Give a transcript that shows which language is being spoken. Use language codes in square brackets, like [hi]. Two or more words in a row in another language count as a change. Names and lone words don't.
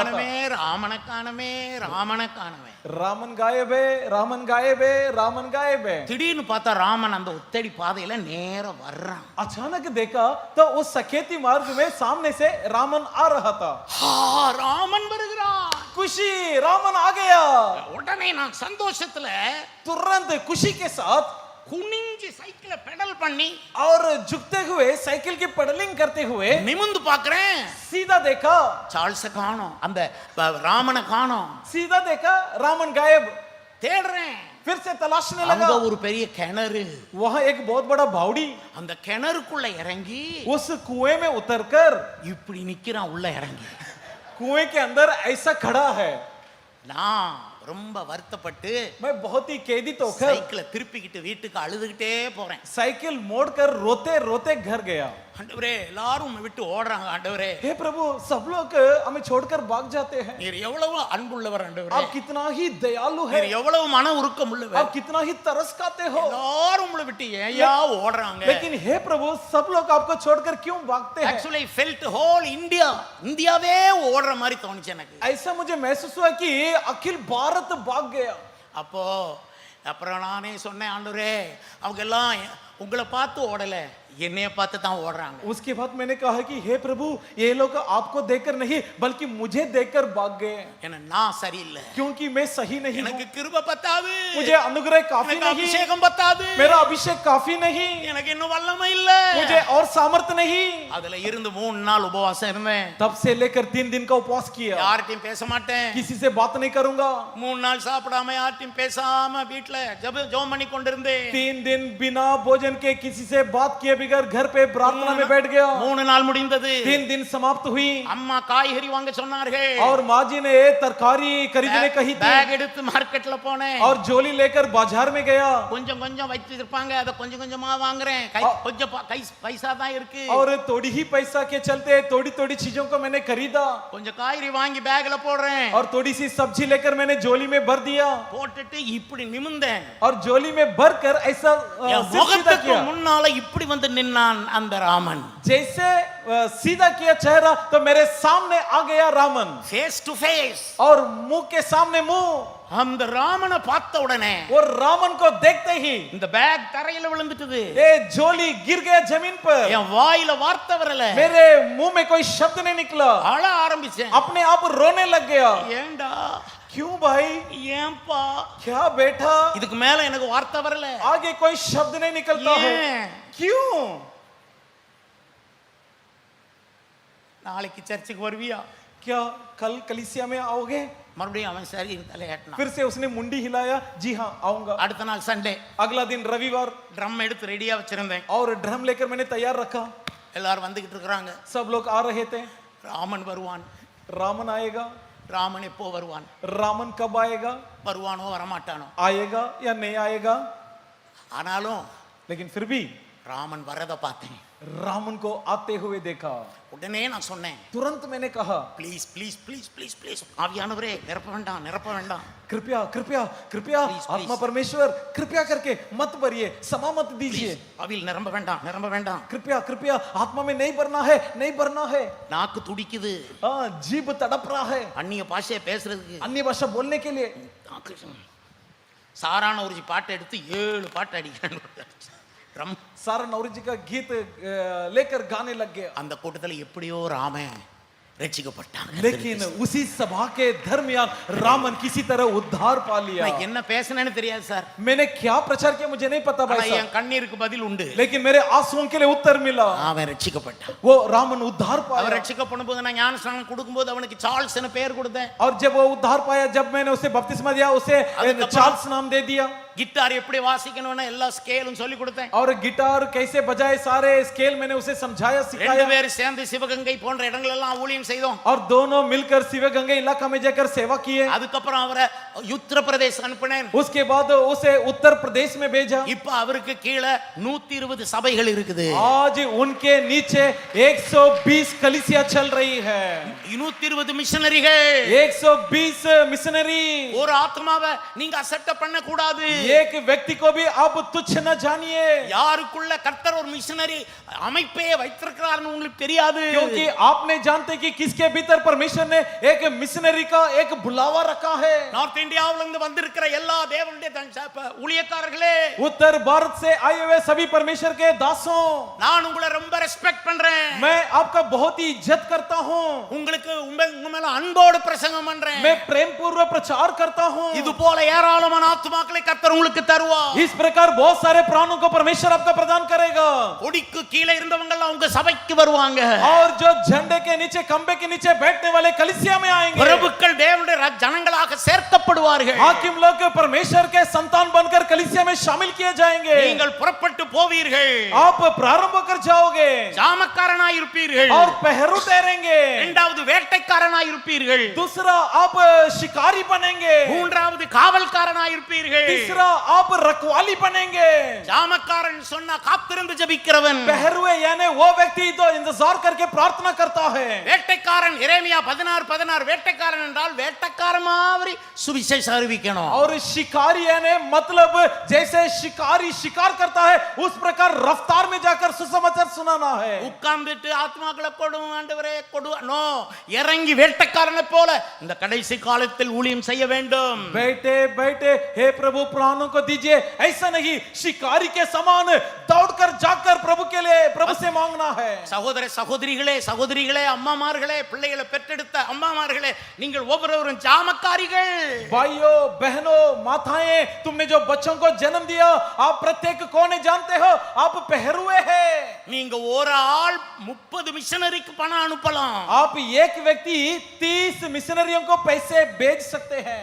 [ta] ராமனை காணமே. [hi] रामन गायब है. [ta] திடீர்னு பார்த்தா ராமன் அந்த உத்தடி பாதையில நேரா வர்றான். [hi] अचानक देखा तो उस सकेती मार्ग में सामने से रामन आ रहा था. [ta] ராமன் வருகிறான். [hi] खुशी, रामन आ गया. [ta] உடனே நான் சந்தோஷத்துல [hi] तुरंत खुशी के साथ [ta] குனிஞ்சு சைக்கிளை பெடல் பண்ணி [hi] और झुकते हुए साइकिल की पेडलिंग करते हुए [ta] நிமிந்து பார்க்கறேன். [hi] सीधा देखा, [ta] சார்ல்ஸ காணோம், அந்த ராமனை காணோம். [hi] सीधा देखा रामन गायब. [ta] தேடுறேன். [hi] फिर से तलाशने [ta] அங்க [hi] लगा. [ta] ஒரு பெரிய கிணறு. [hi] वहां एक बहुत बड़ा बावड़ी. [ta] அந்த கிணறுக்குள்ள இறங்கி [hi] उस कुएं में उतरकर [ta] இப்படி நிக்கிறான் உள்ள இறங்கி. [hi] कुएं के अंदर ऐसा खड़ा है. [ta] நான் ரொம்ப வருத்தப்பட்டு [hi] मैं बहुत ही खेदित होकर [ta] சைக்கிளை திருப்பிக்கிட்டு வீட்டுக்கு அழுதுகிட்டே போறேன். [hi] साइकिल मोड़कर रोते रोते घर गया. [ta] ஆண்டவரே, எல்லாரும் உம்மை விட்டு ஓடுறாங்க. ஆண்டவரே, [hi] हे प्रभु, सब लोग हमें छोड़कर भाग जाते हैं. [ta] நீர் எவ்வளவு அன்புள்ளவர். ஆண்டவரே, [hi] आप कितना ही दयालु है. [ta] நீர் எவ்வளவு மன உருக்கம் உள்ளவர். [hi] आप कितना ही तरस खाते हो. [ta] எல்லாரும் உம்மை விட்டு ஏயா ஓடுறாங்க. [hi] लेकिन हे प्रभु, सब लोग आपको छोड़कर क्यों भागते हैं? [en] Actually I felt whole [ta] இந்தியாவே ஓடுற மாதிரி தோணுச்சு எனக்கு. [hi] ऐसा मुझे महसूस हुआ कि अखिल भारत भाग गया. [ta] அப்புறம் நானே சொன்னேன், ஆண்டவரே அவங்க எல்லாம் உங்களை பார்த்து ஓடல, என்னைய பார்த்து தான் ஓடுறாங்க. [hi] उसके बाद मैंने कहा कि हे प्रभु ये लोग आपको देखकर नहीं बल्कि मुझे देखकर भाग गए, [ta] ஏன்னா நான் சரியில்லை, [hi] क्योंकि मैं सही नहीं हूं, [ta] எனக்கு கிருபை பத்தாது, [hi] मुझे अनुग्रह काफी [ta] எனக்கு [hi] नहीं, [ta] அபிஷேகம் பத்தாது, [hi] मेरा अभिषेक काफी नहीं, [ta] எனக்கு இன்னும் வல்லமை இல்ல. [hi] मुझे और सामर्थ्य नहीं. [ta] அதுல இருந்து 3 நாள் உபவாசம் இருந்தேன். [hi] तब से लेकर 3 दिन का उपवास किया, [ta] யார்கிட்டயும் பேச மாட்டேன், [hi] किसी से बात नहीं करूंगा. [ta] 3 நாள் சாப்பிடாம யார்கிட்டயும் பேசாம வீட்ல ஜெபம் பண்ணி கொண்டிருந்தேன். [hi] 3 दिन बिना भोजन के किसी से बात किए बगैर घर पे प्रार्थना में बैठ गया. [ta] 3 நாள் முடிந்தது. [hi] 3 दिन समाप्त हुई [ta] அம்மா காய்கறி வாங்க சொன்னார்கள். [hi] और माँ जी ने तरकारी खरीदने कही थी [ta] பேக் எடுத்து மார்க்கெட்ல போனேன். [hi] और झोली लेकर बाजार में गया [ta] கொஞ்சம் கொஞ்சம் வச்சிருப்பாங்க, அத கொஞ்சம் கொஞ்சமா வாங்குறேன். கொஞ்சம் பைசா தான் இருக்கு. [hi] और थोड़ी ही पैसा के चलते थोड़ी थोड़ी चीजों को मैंने खरीदा [ta] கொஞ்சம் காய்கறி வாங்கி பேக்ல போடுறேன். [hi] और थोड़ी सी सब्जी लेकर मैंने झोली में भर दिया [ta] போட்டுட்டு இப்படி நிமிர்ந்தேன். [hi] और झोली में भरकर ऐसा [ta] என் [hi] सीधा [ta] முகத்துக்கு [hi] किया. [ta] முன்னால இப்படி வந்து நின்னான் அந்த ராமன். [hi] जैसे सीधा किया चेहरा तो मेरे सामने आ गया रामन, [en] face to face. [hi] और मुंह के सामने मुंह. [ta] அந்த ராமனை பார்த்த உடனே [hi] और रामन को देखते ही [ta] இந்த பேக் தரையில விழுந்துட்டது. [hi] ये झोली गिर गया जमीन पर. [ta] என் வாயில வார்த்தை வரல, [hi] मेरे मुंह में कोई शब्द नहीं निकला. [ta] அழ ஆரம்பிச்சேன். [hi] अपने आप रोने लग गया. [ta] ஏண்டா, [hi] क्यों भाई, [ta] ஏன்பா, [hi] क्या बेटा, [ta] இதுக்கு மேல எனக்கு வார்த்தை வரல. [hi] आगे कोई शब्द नहीं निकलता है. क्यों? [ta] நாளைக்கு சர்ச்சுக்கு வருவியா? [hi] क्या कल कलीसिया में आओगे? [ta] மறுபடியும் அவன் சரி தலையாட்டினான். [hi] फिर से उसने मुंडी हिलाया. जी हाँ आऊंगा. [ta] அடுத்த நாள் சண்டே. [hi] अगला दिन रविवार. [ta] ட்ரம் எடுத்து ரெடியா வச்சிருந்தேன். [hi] और ड्रम लेकर मैंने तैयार रखा. [ta] எல்லாரும் வந்துகிட்டு இருக்காங்க. [hi] सब लोग आ रहे थे. [ta] ராமன் வருவான். [hi] रामन आएगा. [ta] ராமன் எப்போ வருவான்? [hi] रामन कब आएगा? [ta] வருவானோ வரமாட்டானோ? [hi] आएगा या नहीं आएगा? [ta] ஆனாலும் [hi] लेकिन फिर भी [ta] ராமன் வரத பார்த்தேன். [hi] रामन को आते हुए देखा. [ta] உடனே நான் சொன்னேன், [hi] तुरंत मैंने कहा [en] please please please please please [ta] ஆவியானவரே நிரப்ப வேண்டாம், நிரப்ப வேண்டாம். [hi] कृपया कृपया कृपया [en] Please, [hi] आत्मा [en] please. [hi] परमेश्वर कृपया करके मत भरिए, समा मत दीजिए. [ta] ஆவியில் நிரம்ப வேண்டாம், நிரம்ப வேண்டாம். [hi] कृपया कृपया आत्मा में नहीं भरना है, नहीं भरना है. [ta] நாக்கு துடிக்குது. [hi] जीभ तड़प रहा है [ta] அந்நிய பாஷையை பேசுறதுக்கு. [hi] अन्य भाषा बोलने के लिए. [ta] சாரான ஒரு பாட்டை எடுத்து 7 பாட்டு அடிக்கிறான். [hi] सारा नौरी जी का गीत लेकर गाने लग गया. [ta] அந்த கூட்டத்துல எப்படியோ ராமன் ரட்சிக்கப்பட்டான். [hi] लेकिन उसी सभा के दरमियान रामन किसी तरह उद्धार पा लिया. [ta] நான் என்ன பேசணும்னு தெரியாது சார். [hi] मैंने क्या प्रचार किया मुझे नहीं पता भाई [ta] என் [hi] साहब, [ta] கண்ணீருக்கு பதில் உண்டு. [hi] लेकिन मेरे आंसुओं के लिए उत्तर मिला. [ta] அவன் ரட்சிக்கப்பட்டான். [hi] वो रामन उद्धार [ta] அவன் [hi] पाया. [ta] ரட்சிக்கப்படும் போது நான் ஞானஸ்நானம் கொடுக்கும்போது அவனுக்கு சார்ல்ஸ்னு பேர் கொடுத்தேன். [hi] और जब वो उद्धार पाया, जब मैंने उसे बपतिस्मा दिया, उसे चार्ल्स नाम दे दिया. [ta] கிட்டார் எப்படி வாசிக்கணும்னு எல்லா ஸ்கேலும் சொல்லி கொடுத்தேன். [hi] और गिटार कैसे बजाए सारे स्केल मैंने उसे समझाया, [ta] ரெண்டு [hi] सिखाया. [ta] பேரும் சேர்ந்து சிவகங்கை போன்ற இடங்கள் எல்லாம் ஊழியம் செய்தோம். [hi] और दोनों मिलकर शिवगंगा इलाका में जाकर सेवा किए. [ta] அதுக்கப்புறம் அவரை உத்தரப்பிரதேச அனுப்பினேன். [hi] उसके बाद उसे उत्तर प्रदेश में भेजा. [ta] இப்ப அவருக்கு கீழே 120 சபைகள் இருக்குது. [hi] आज उनके नीचे 120 कलीसिया चल रही है. [ta] 120 மிஷனரிகள். [hi] 120 मिशनरी. [ta] ஒரு ஆத்மாவை நீங்க அசட்ட பண்ண கூடாது. [hi] एक व्यक्ति को भी आप तुच्छ न जानिए, [ta] யாருக்குள்ள கர்த்தர் ஒரு மிஷனரி அமைப்பே வைத்திருக்கிறார்னு உங்களுக்கு தெரியாது. [hi] क्योंकि आप नहीं जानते कि किसके भीतर परमेश्वर ने एक मिशनरी का एक बुलावा रखा है. [ta] நார்த் இந்தியாவுல இருந்து வந்திருக்கிற எல்லா தேவனுடைய ஊழியக்காரர்களே, [hi] उत्तर भारत से आए हुए सभी परमेश्वर के दासों, [ta] நான் உங்களை ரொம்ப ரெஸ்பெக்ட் பண்றேன். [hi] मैं आपका बहुत ही इज्जत करता हूँ. [ta] உங்களுக்கு உங்க மேல அன்போடு பிரசங்கம் பண்றேன். [hi] मैं प्रेम पूर्वक प्रचार करता हूँ. [ta] இது போல ஏராளமான ஆத்துமாக்களை கர்த்தர் உங்களுக்கு தருவார். [hi] इस प्रकार बहुत सारे प्राणों को परमेश्वर आपका प्रदान करेगा. [ta] கொடிக்கு கீழே இருந்தவங்க எல்லாம் உங்க சபைக்கு வருவாங்க. [hi] और जो झंडे के नीचे खंबे के नीचे बैठने वाले कलीसिया में आएंगे. [ta] பிரபுக்கள் தேவனுடைய ஜனங்களாக சேர்க்கப்படுவார்கள். [hi] हाकिम लोग परमेश्वर के संतान बनकर कलीसिया में शामिल किए जाएंगे. [ta] நீங்கள் புறப்பட்டு போவீர்கள். [hi] आप प्रारंभ कर जाओगे [ta] ஜாமக்காரனாய் இருப்பீர்கள். [hi] और पहरू ठहरेंगे. [ta] இரண்டாவது வேட்டைக்காரனாய் இருப்பீர்கள். [hi] दूसरा आप शिकारी बनेंगे. [ta] மூன்றாவது காவல்காரனாய் இருப்பீர்கள். [hi] तीसरा आप रखवाली बनेंगे. [ta] ஜாமக்காரன் சொன்னா காத்திருந்து ஜெபிக்கிறவன். [hi] पहरुए यानी वो व्यक्ति तो इंतजार करके प्रार्थना करता है. [ta] வேட்டைக்காரன் எரேமியா 16:16 வேட்டைக்காரன் என்றால் வேட்டைக்காரன் மாதிரி சுவிசேஷம் அறிவிக்கணும். [hi] और शिकारी यानी मतलब जैसे शिकारी शिकार करता है उस प्रकार रफ्तार में जाकर सुसमाचार सुनाना है. [ta] உட்கார்ந்துட்டு ஆத்மாக்களை கொடும் ஆண்டவரே கொடு நோ, இறங்கி வேட்டைக்காரனை போல இந்த கடைசி காலத்தில் ஊழியம் செய்ய வேண்டும். [hi] बैठे बैठे हे प्रभु प्राणों को दीजिए, ऐसा नहीं, शिकारी के समान दौड़कर जाकर प्रभु के लिए प्रभु से मांगना है. [ta] சகோதர சகோதரிகளே, சகோதரிகளே, அம்மாமார்களே, பிள்ளைகளை பெற்றெடுத்த அம்மாமார்களே, நீங்கள் ஒவ்வொருவரும் ஜாமக்காரிகள். [hi] भाइयों बहनों माताएं, तुमने जो बच्चों को जन्म दिया, आप प्रत्येक कौन है जानते हो, आप पहरुए हैं. [ta] நீங்க ஒரு ஆள் 30 மிஷனரிக்கு பணம் அனுப்பலாம். [hi] आप एक व्यक्ति 30 मिशनरियों को पैसे भेज सकते हैं.